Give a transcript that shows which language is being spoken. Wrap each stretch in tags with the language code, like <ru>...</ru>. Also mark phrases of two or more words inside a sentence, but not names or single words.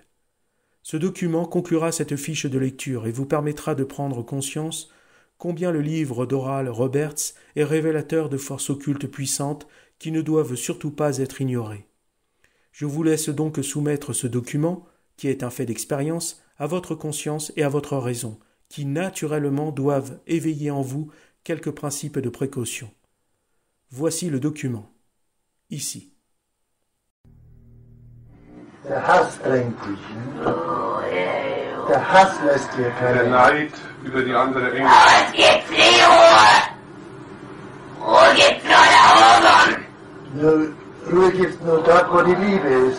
<fr>Ce document conclura cette fiche de lecture et vous permettra de prendre conscience combien le livre d'Oral Roberts est révélateur de forces occultes puissantes qui ne doivent surtout pas être ignorées. Je vous laisse donc soumettre ce document, qui est un fait d'expérience, à votre conscience et à votre raison, qui naturellement doivent éveiller en vous quelques principes de précaution. Voici le document. Ici.</fr> <de>Der Hass drängt dich. Der Hass lässt dir keine Der Neid über die andere Engel. Es gibt nie Ruhe. Ruhe gibt's nur da oben. Ruhe gibt's nur dort, wo die Liebe ist.</de>